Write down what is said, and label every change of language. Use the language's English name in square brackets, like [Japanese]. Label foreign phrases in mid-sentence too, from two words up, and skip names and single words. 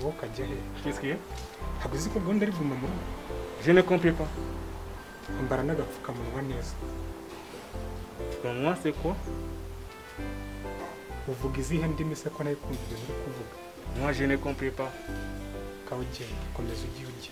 [Kinyarwanda] urajya he? [French] Qu'est-ce qu'il y a? [Kinyarwanda] Ntabwo uzi ko gahunda ari guma mu rugo? [French] Je ne comprends pas. [Kinyarwanda] Ambara n'agapfukamunwa neza. [French] Pour moi, c'est quoi? [Kinyarwanda] Uvuga izihe ndimi se ko nayo kumva ibintu uri kuvuga? [French] Moi, je ne comprends pas. [Kinyarwanda] Kawe ugenda, komeza ugiye ugiye.